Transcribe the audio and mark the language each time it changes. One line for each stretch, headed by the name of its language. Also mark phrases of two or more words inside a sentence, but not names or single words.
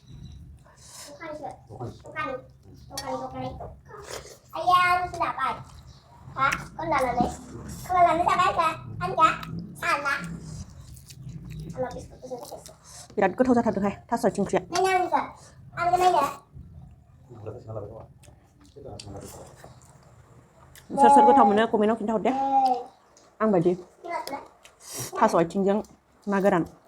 Vietnamese: Con là nó ra bán kìa, anh kìa, sao anh ta?
Bodo: बिराद गोथाव जाथारदोंहाय थास' आथिं ओंख्रिया
Vietnamese: Nhanh nhanh kìa, ăn cái này kìa.
Bodo: सोर सोर गोथाव मोनो कमेन्टआव खिन्थाहर दे आं बायदि थास' आथिंजों ना गोरान